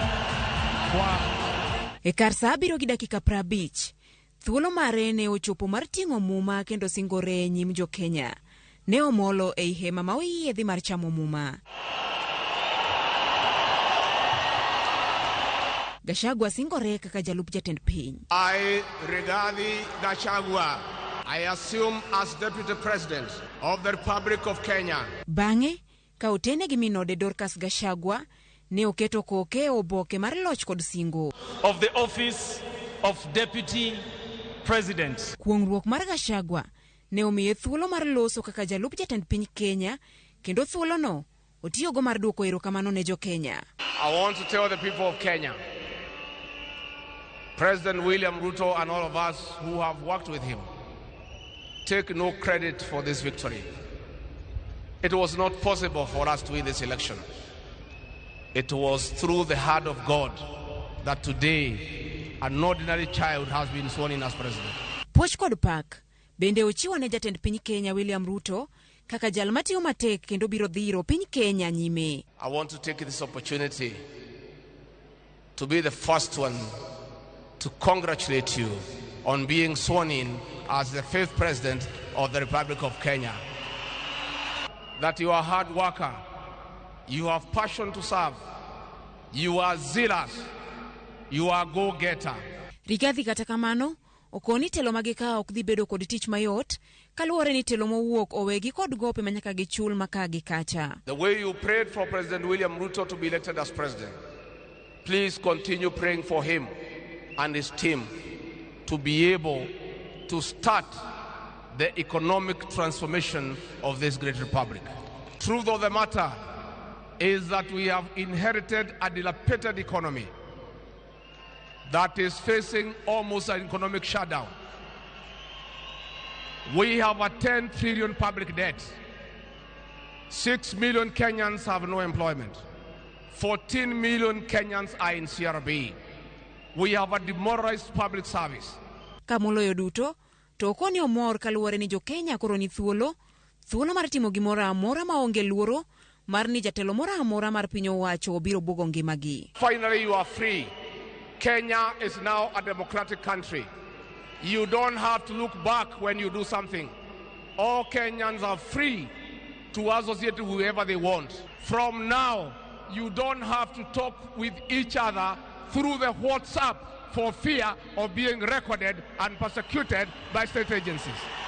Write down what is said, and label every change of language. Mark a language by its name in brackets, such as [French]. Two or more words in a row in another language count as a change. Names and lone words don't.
[Luo (Kenya and Tanzania)] E kar saa 7:50, thuolo mare ne ochopo mar ting'o Muma kendo singore e nyim jo Kenya. Ne omolo e hema ma oyiedhi mar chamo Muma. Gachagua singore kaka jalup jatend piny. [English] I, Rigathi Gachagua, I assume as Deputy President of the Republic of Kenya. [Luo (Kenya and Tanzania)] Bang'e, ka otene gi minode Dorcas Gachagua, ne oketo koke oboke mar loch kod singo. [English] Of the office of Deputy President. [Luo (Kenya and Tanzania)] Kuong'ruok mar Gachagua ne omiye thuolo mar loso kaka jalup jatend piny Kenya, kendo thuolo no otiyogo mar duoko erokamano ne jo Kenya. [English] I want to tell the people of Kenya, President William Ruto and all of us who have worked with him, take no credit for this victory. It was not possible for us to win this election. It was through the hand of God that today an ordinary child has been sworn in as president. [Luo (Kenya and Tanzania)] Puoch kod pak bende ochiwo ne jatend piny Kenya William Ruto kaka jal matiyo matek kendo biro dhiro piny Kenya nyime. [English] I want to take this opportunity to be the first one to congratulate you on being sworn in as the 5th President of the Republic of Kenya. That you are a hard worker, you have passion to serve, you are zealous, you are go-getter. [Luo (Kenya and Tanzania)] Rigathi kata kamano, okoni telo magika ok dhi bedo kod tich mayot, kaluwore ni telo mowuok owegi kod gope manyaka gichul maka gi kacha. [English] The way you prayed for President William Ruto to be elected as president, please continue praying for him and his team to be able to start the economic transformation of this great republic. Truth of the matter is that we have inherited a dilapidated economy that is facing almost an economic shutdown. We have a 10 trillion public debt. 6 million Kenyans have no employment. 14 million Kenyans are in CRB. We have a demoralized public service. [Luo (Kenya and Tanzania)] Kamoloyo duto, to okoni omor kaluwore ni jo Kenya koro ni thuolo mar timo gimoro amora maonge luoro mar ni jatelo moro amora mar piny owacho biro bugo ngimagi. [English] Finally, you are free. Kenya is now a democratic country. You don't have to look back when you do something. All Kenyans are free to associate with whoever they want. From now, you don't have to talk with each other through the WhatsApp for fear of being recorded and persecuted by state agencies.